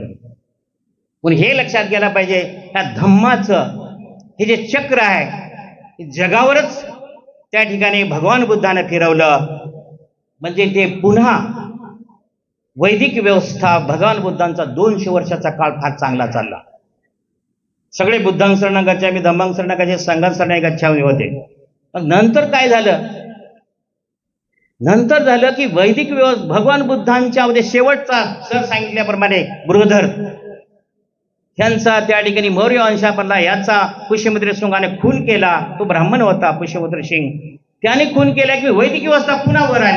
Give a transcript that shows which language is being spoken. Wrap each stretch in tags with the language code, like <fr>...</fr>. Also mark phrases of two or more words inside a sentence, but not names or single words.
<mr>पण हे लक्षात घ्यायला पाहिजे, ह्या धम्माचं हे जे चक्र आहे जगावरच त्या ठिकाणी भगवान बुद्धाने फिरवलं. म्हणजे ते पुन्हा वैदिक व्यवस्था, भगवान बुद्धांचा 200 वर्षाचा काळ फार चांगला चालला.</mr> <pi>सगळे बुद्धां शरणं गच्छामि, धम्मां शरणं गच्छामि, संघां शरणं गच्छामि होते.</pi> <mr>मग नंतर काय झालं, नंतर झालं की वैदिक व्यवस्था भगवान बुद्धांच्या मध्ये शेवटचा सर सांगितल्याप्रमाणे बृहधर ह्यांचा त्या ठिकाणी मौर्य वंशापरला याचा पुष्यमित्र शृंगाने खून केला. तो ब्राह्मण होता पुष्यमित्र सिंग, त्याने खून केला की वैदिक व्यवस्था पुन्हा वर आली.</mr>